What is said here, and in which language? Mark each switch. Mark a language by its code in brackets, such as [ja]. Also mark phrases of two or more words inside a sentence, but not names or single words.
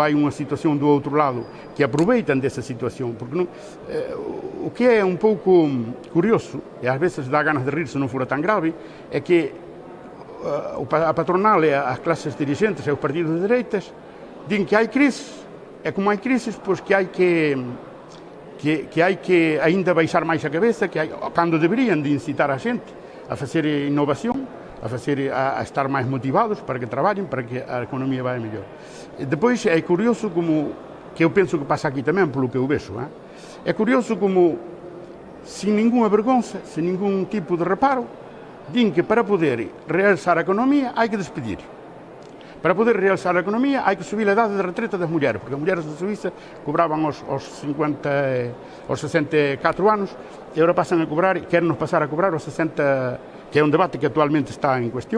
[gl] hai unha situación do outro lado, que aproveitan desa situación, porque o que é un pouco curioso, e ás veces dá ganas de rir se non fora tan grave, é que a patronal e as clases dirigentes e os partidos de dereitas din que hai crisis, e como hai crisis, pois que hai que aínda baixar máis a cabeza, cando deberían de incitar a xente a facer innovación, a estar máis motivados para que traballen, para que a economía vaya mellor. [pt] Depois é curioso como, [gl] que eu penso que pasa aquí tamén, polo que eu vexo, [pt] é curioso como sem nenhuma vergonha, sem nenhum tipo de reparo, dizem que para poder realçar a economia há que despedir. Para poder realçar a economia há que subir a idade de retreta das mulheres, porque as mulheres da Suíça cobravam aos 64 anos e agora passam a cobrar, querem-nos passar a cobrar aos 60, que é um debate que atualmente está em questão.